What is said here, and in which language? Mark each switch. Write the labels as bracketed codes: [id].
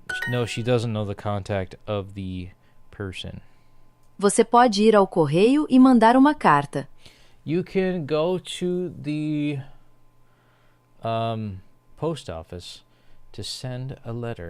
[en] No, she doesn't know the contact of the person. [pt] Você pode ir ao correio e mandar uma carta. [en] You can go to the post office to send a letter.